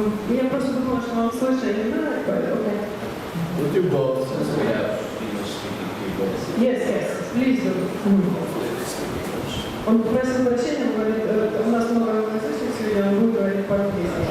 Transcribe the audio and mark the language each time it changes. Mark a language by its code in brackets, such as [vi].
[ru] Я просто думала, что он слышит, не знаю, окей. [en] We'll do both since we have English-speaking people. Yes, please do. [ru] Он просил прощения, он говорит, у нас много англоязычных сегодня, он будет говорить по-английски.